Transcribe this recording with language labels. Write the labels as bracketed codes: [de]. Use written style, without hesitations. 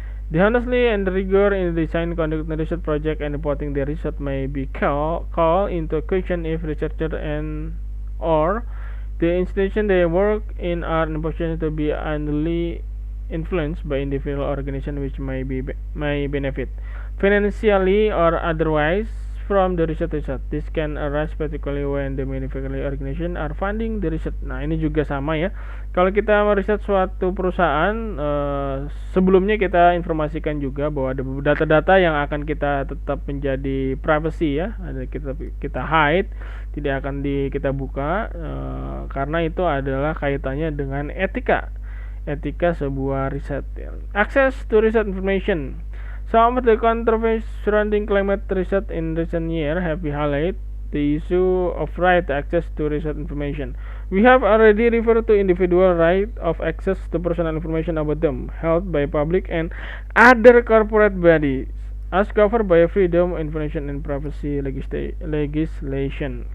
[en] The honestly and the rigor in the design, conduct the research project and reporting the research may be called into question if researcher and or the institution they work in are in a position to be unduly influenced by individual organization which may benefit financially or otherwise from the research. This can arise particularly when the manufacturing organization are funding the research. [id] Nah, ini juga sama ya. Kalau kita meriset suatu perusahaan, sebelumnya kita informasikan juga bahwa ada data-data yang akan kita tetap menjadi privacy ya, ada kita hide, tidak akan kita buka, karena itu adalah kaitannya dengan etika sebuah riset. [en] Access to research information. Some of the controversies surrounding climate research in recent years have highlighted the issue of right to access to research information. We have already referred to individual right of access to personal information about them, held by public and other corporate bodies, as covered by Freedom of Information and Privacy legislation.